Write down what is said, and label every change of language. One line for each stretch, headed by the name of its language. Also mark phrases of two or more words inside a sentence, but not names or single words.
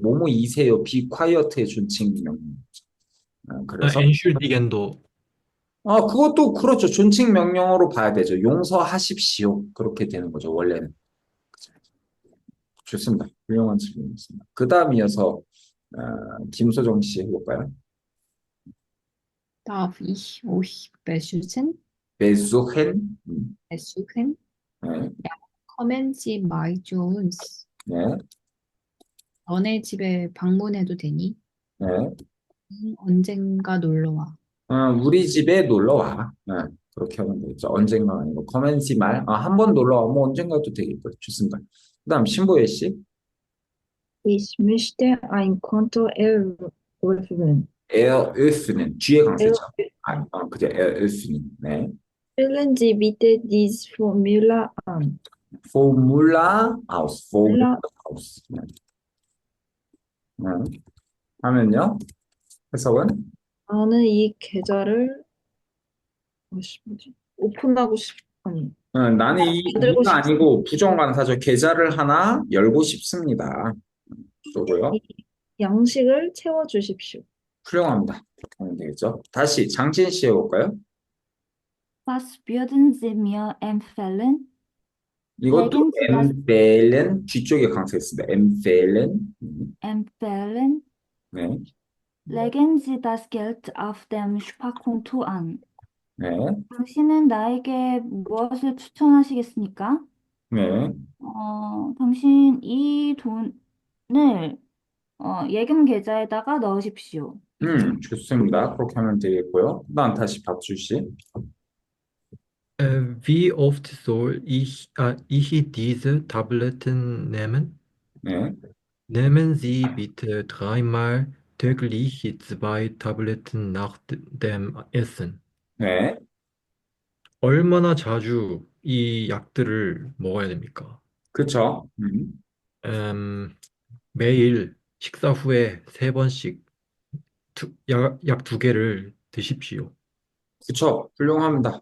Korean: 뭐뭐 이세요.
English: be quiet
Korean: 의 존칭 명령이죠. 그래서
German: entschuldigen도
Korean: 그것도 그렇죠. 존칭 명령어로 봐야 되죠. 용서하십시오. 그렇게 되는 거죠. 원래는. 그죠. 좋습니다. 훌륭한 질문이었습니다. 그 다음 이어서 김소정 씨 해볼까요?
German: Darf ich euch besuchen? besuchen. besuchen?
Korean: 네,
German: Kommen Sie mal zu uns.
Korean: 네, 너네 집에 방문해도 되니? 네. 언젠가 놀러 와. 우리 집에 놀러 와. 그렇게 하면 되겠죠. 언젠가 아니고
German: Kommen Sie mal.
Korean: 한 번 놀러 와. 뭐 언젠가도 되겠고. 좋습니다. 그 다음 신보혜 씨.
German: Ich möchte ein Konto eröffnen. eröffnen.
Korean: 뒤에 강세죠. 그죠.
German: eröffnen. 네. Füllen Sie bitte dieses Formular an. Formular aus. Formular aus.
Korean: 네. 하면요. 해석은? 나는 이 계좌를 오픈하고 아니 나는 만들고 이가 아니고 부정관사죠. 계좌를 하나 열고 싶습니다. 또고요. 이 양식을 채워주십시오. 훌륭합니다. 그렇게 하면 되겠죠. 다시 장진 씨 해볼까요?
German: Was würden Sie mir empfehlen?
Korean: 이것도 레깅스 empfehlen 뒤쪽에 강세했습니다.
German: empfehlen. empfehlen?
Korean: 네,
German: Legen Sie das Geld auf dem Sparkonto an.
Korean: 네, 당신은 나에게 무엇을 추천하시겠습니까? 네. 당신 이 돈을 예금 계좌에다가 넣으십시오. 좋습니다. 그렇게 하면 되겠고요. 그다음 다시 박주 씨.
German: Wie oft soll ich diese Tabletten nehmen?
Korean: 네,
German: Nehmen Sie bitte dreimal täglich 2 Tabletten nach dem Essen.
Korean: 네. 얼마나 자주 이 약들을 먹어야 됩니까? 그렇죠. 매일 식사 후에 3번씩 약 2개를 드십시오. 그렇죠. 훌륭합니다.